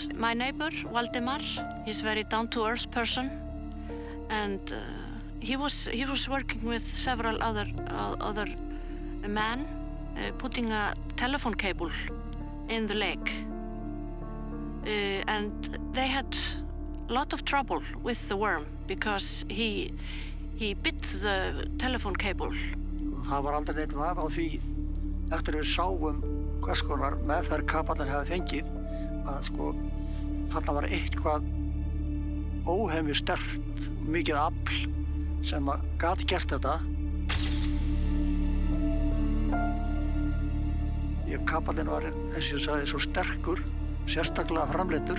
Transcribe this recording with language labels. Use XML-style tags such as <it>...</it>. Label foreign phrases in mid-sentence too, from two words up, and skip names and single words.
<en>My neighbor, Valdemar, he's a very down-to-earth person, and he was working with several other men putting a telephone cable in the lake, and they had a lot of trouble with the worm because he bit the telephone cable.</en> <is>Það var aldrei neitt vafi á því eftir við sáum hvers konar meðferð kapallinn hafi fengið að sko þarna var eitthvað óhemju sterkt, mikið afl sem gat gert þetta. Kapallinn var, eins og ég sagði, svo sterkur, sérstaklega framleiddur.</is>